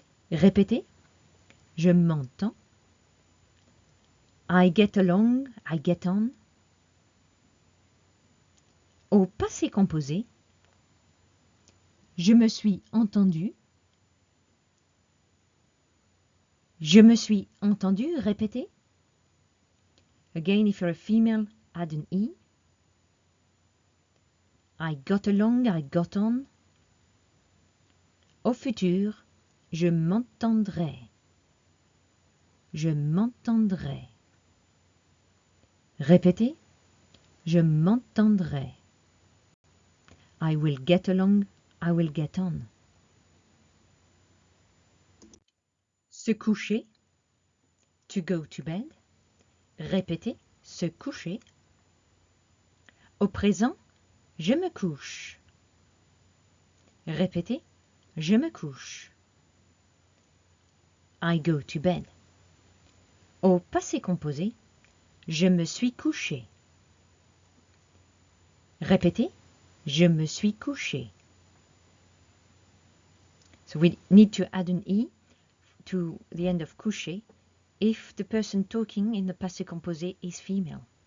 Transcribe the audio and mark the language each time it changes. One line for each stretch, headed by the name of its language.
French: Répétez, je m'entends.
English: I get along, I get on.
French: Au passé composé, je me suis entendu. Je me suis entendu, répétez.
English: Again, if you're a female, add an E. I got along, I got on.
French: Au futur, je m'entendrai. Je m'entendrai. Répétez, je m'entendrai.
English: I will get along, I will get on.
French: Se coucher.
English: To go to bed.
French: Répétez, se coucher. Au présent, je me couche. Répétez, je me couche.
English: I go to bed.
French: Au passé composé, je me suis couché. Répétez, je me suis couché.
English: So we need to add an E to the end of couché if the person talking in the passé composé is female.